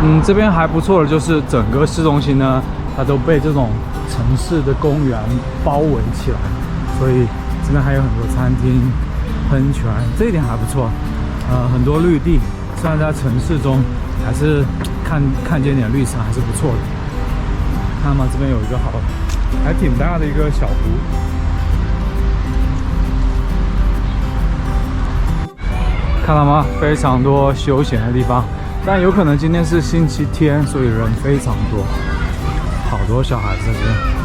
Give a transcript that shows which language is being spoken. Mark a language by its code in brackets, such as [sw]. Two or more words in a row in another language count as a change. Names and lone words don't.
[zh] 這邊還不錯的就是整個市中心呢，它都被这种城市的公園包圍起來，所以這邊還有很多餐廳、噴泉，這一點還不錯。很多綠地，雖然在城市中，還是看見點綠色還是不錯的。看嘛，這邊有一個還挺大的一個小湖。看到嗎？非常多休閒的地方，但有可能今天是星期天，所以人非常多，好多小孩子在這邊。